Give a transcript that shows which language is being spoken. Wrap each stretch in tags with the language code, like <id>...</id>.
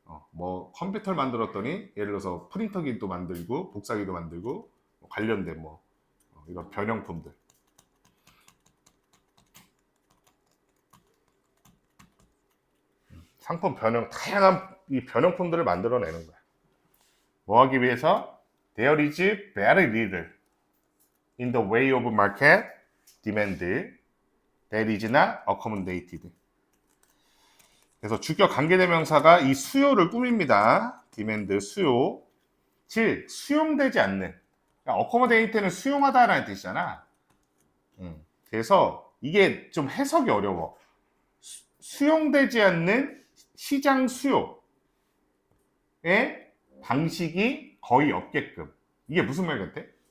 <ko>뭐 컴퓨터를 만들었더니 예를 들어서 프린터기도 만들고 복사기도 만들고 관련된 뭐 이런 변형품들. 상품 변형, 다양한 이 변형품들을 만들어내는 거야. 뭐 하기 위해서?</ko> <en>There is very little in the way of market demand that is not accommodated.</en> <ko>그래서 주격 관계대명사가 이 수요를 꾸밉니다. demand, 수요. 즉, 수용되지 않는. 그러니까 accommodate는 수용하다라는 뜻이잖아. 그래서 이게 좀 해석이 어려워. 수용되지 않는 시장 수요의 방식이 거의 없게끔. 이게 무슨 말 같아?</ko>